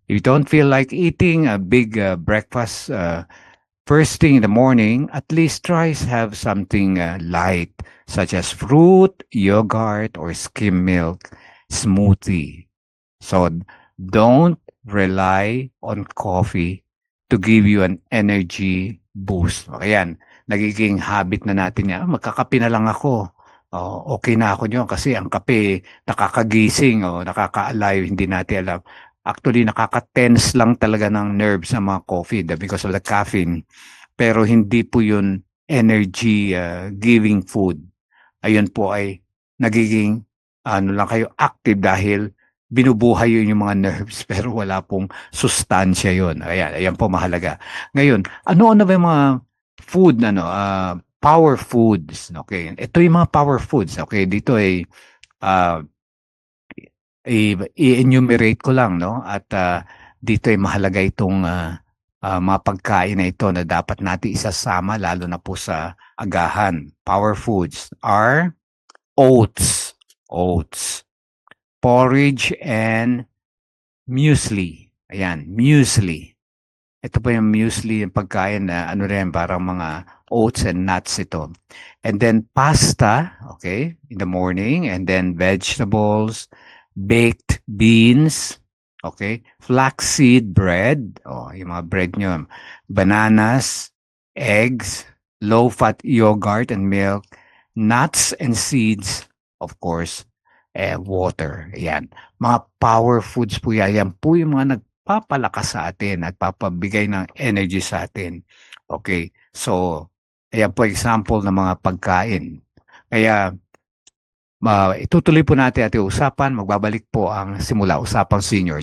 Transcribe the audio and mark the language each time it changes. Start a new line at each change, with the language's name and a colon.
English: If you don't feel like eating a big breakfast first thing in the morning, at least try to have something light, such as fruit, yogurt, or skim milk smoothie. So don't rely on coffee to give you an energy boost.
Filipino: Ayan, nagiging habit na natin yan. Magkakape na lang ako. Okay na ako nyo kasi ang kape nakakagising o nakaka-alive, hindi natin alam. Actually, nakaka-tense lang talaga ng nerves sa mga coffee
English: because of the caffeine.
Filipino: Pero hindi po yun energy giving food. Ayun po ay nagiging lang kayo active dahil binubuhay yun yung mga nerves pero wala pong sustansya yun. Ayan po mahalaga. Ngayon, ano ba yung mga food power foods, okay? Ito yung mga power foods, okay? Dito ay i-enumerate ko lang, no? At dito ay mahalaga itong mga pagkain na ito na dapat natin isasama lalo na po sa agahan.
English: Power foods are oats, porridge, and muesli.
Filipino: Ayan, muesli. Ito pa yung muesli, yung pagkain na parang mga oats and nuts ito.
English: And then pasta, okay, in the morning, and then vegetables, baked beans, okay, flaxseed bread,
Filipino: yung mga bread nyo,
English: bananas, eggs, low-fat yogurt and milk, nuts and seeds, of course, water.
Filipino: Ayan. Mga power foods po yan. Yan po yung mga nagpapalakas sa atin, nagpapabigay ng energy sa atin. Okay, so ayan po example ng mga pagkain. Kaya itutuloy po natin ating usapan. Magbabalik po ang simula usapang senior.